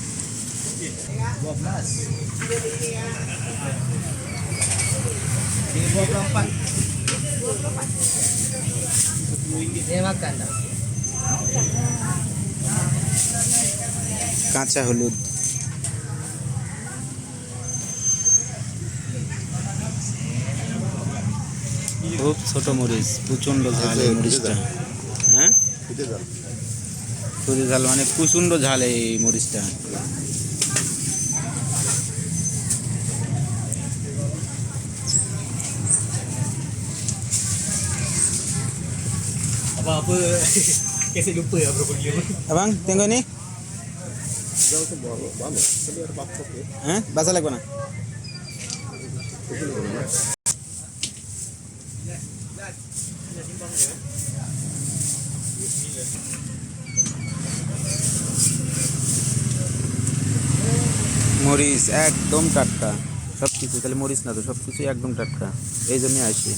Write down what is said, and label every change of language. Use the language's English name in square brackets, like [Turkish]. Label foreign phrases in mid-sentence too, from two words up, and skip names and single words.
[Bangla] কাঁচা হলুদ, খুব ছোট মরিচ, প্রচন্ড ঝাল এই মরিচটা। হ্যাঁ, খুবই ঝাল, মানে প্রচন্ড ঝাল এই মরিচটা। [Malay] Apa-apa kasi lupa bro pergi. Abang, tengok ni. [Bangla] হ্যাঁ, বাসা লাগবে না। মরিচ একদম টাটকা সব কিছু, তাহলে মরিচ না তো, সব কিছুই একদম টাটকা, এই জন্যই আসি।